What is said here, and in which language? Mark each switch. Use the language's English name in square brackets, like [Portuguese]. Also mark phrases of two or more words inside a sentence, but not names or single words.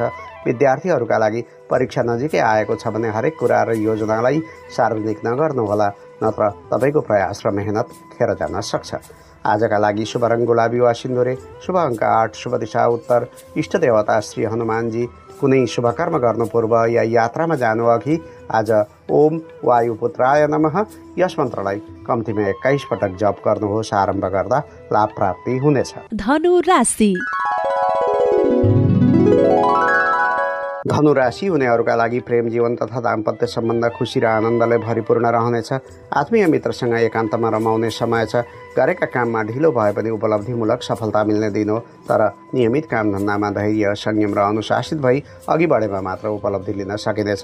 [Nepali] विद्यार्थीहरूका लागि परीक्षा नजिकै आएको छ भने हरेक कुरा र योजनालाई सार्वजनिक नगर्नुहोला, नत्र तपाईँको प्रयास र मेहनत खेर जान सक्छ। आजका लागि शुभ रङ गुलाबी वा सिन्दुरे, शुभ अङ्क 8, शुभ दिशा उत्तर, इष्ट देवता श्री हनुमानजी। कुनै शुभ कर्म गर्नु पूर्व या यात्रामा जानु अघि आज [Sanskrit] ओम वायुपुत्राय नमः [Nepali] यस मन्त्रलाई कम्तीमा 21 पटक जप गर्नुहोस्। आरम्भ गर्दा लाभ प्राप्ति हुनेछ। धनु राशि। धनु राशि हुनेहरूका लागि प्रेम जीवन तथा दाम्पत्य सम्बन्ध खुसी र आनन्दले भरिपूर्ण रहनेछ। आत्मीय मित्रसँग एकान्तमा रमाउने समय छ। गरेका काममा ढिलो भए पनि उपलब्धिमूलक सफलता मिल्ने दिन हो, तर नियमित कामधन्दामा धैर्य संयम र अनुशासित भई अघि बढेमा मात्र उपलब्धि लिन सकिनेछ।